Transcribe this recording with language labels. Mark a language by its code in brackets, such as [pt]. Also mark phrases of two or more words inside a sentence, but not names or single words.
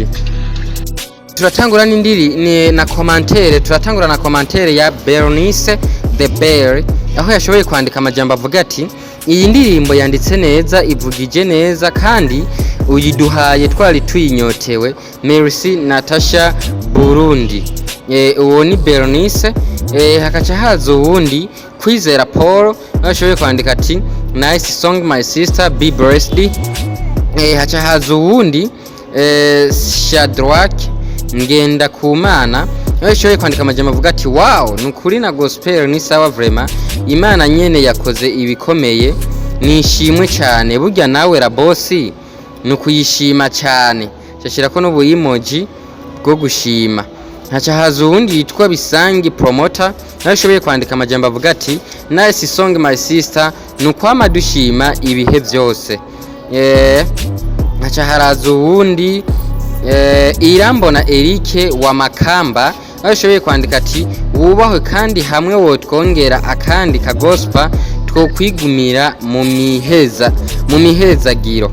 [rn] Turatangura na commentaire ya Bernice the Bear, aho yashoboye kwandika amajambo avuga ati iyi ndirimbo yanditse neza, ivugije neza kandi uyiduhaye twari tuyinyotewe, merci Natasha Burundi. Uwo ni Bernice. Hakaca haza uwundi Kwizera Paul yashoboye kwandika ati [en] nice song my sister, be blessed. [rn] Haca haza uwundi Shadrack ngenda kumana yashoboye kwandika amajambo avuga ati wow nukuri na gospel ni sawa vraiment, Imana nyene yakoze ibikomeye, nishimwe cyane, burya nawe la boss nukuyishima cyane. Cyashira ko n'ubu emoji bwo gushima. Haca haza uwundi yitwa Bisangi Promoter yashoboye kwandika amajambo avuga ati [en] nice song my sister, [rn] nukwama dushima ibihe byose. Haca haraza uwundi Irambona Eric wa Makamba yashoboye kwandika ati wubahwe kandi hamwe wotwongera akandi ka gospel two kwigumira mu mihezagiro.